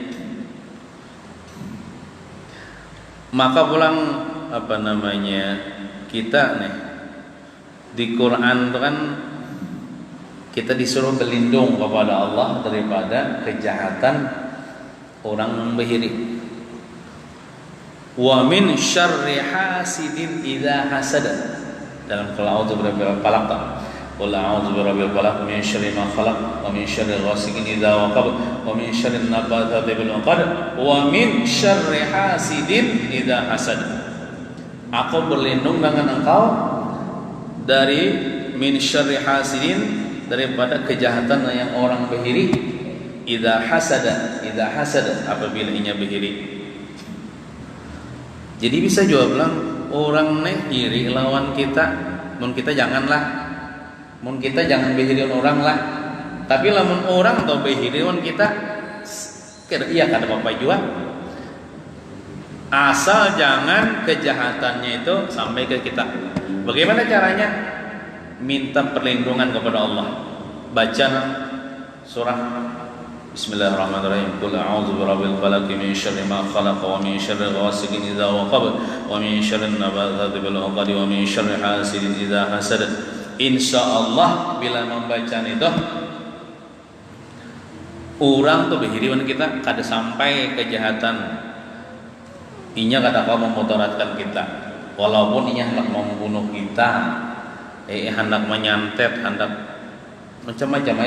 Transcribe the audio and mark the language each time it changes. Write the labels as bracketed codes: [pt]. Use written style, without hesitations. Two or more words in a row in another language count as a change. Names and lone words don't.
[bjn] Maka pulang kita nih di Quran itu kan kita disuruh berlindung kepada Allah daripada kejahatan orang membahiri. [ar] ومن شر حاسد إذا حسد. Dalam قل أعوذ برب الفلق. قل أعوذ برب الفلق من شر ما خلق ومن شر غاسق إذا وقب ومن شر النفاثات في العقد ومن شر حاسد إذا حسد. [bjn] Aku berlindung dengan engkau dari [ar] من شر حاسد, [bjn] daripada kejahatan yang orang bahiri, [ar] إذا حسد [bjn] apabila inya bahiri. Jadi bisa juga bilang orang nih iri lawan kita, mun kita janganlah, mun kita jangan bahiri orang lah. Tapi lamun orang atau bahiri lawan kita, iya kata Bapak juga. Asal jangan kejahatannya itu sampai ke kita. Bagaimana caranya? Minta perlindungan kepada Allah. Baca surah Bismillahirrahmanirrahim. [ar] قل أعوذ برب الفلق من شر ما خلق ومن شر غاسق إذا وقب ومن شر النفاثات في العقد ومن شر حاسد إذا حسد. [bjn] Insyaallah bila membaca itu orang tuh berhiriwan kita kada sampai kejahatan. Inya kada kau memudaratkan kita. Walaupun inya hendak mau membunuh kita, hendak menyantet, hendak macam-macam.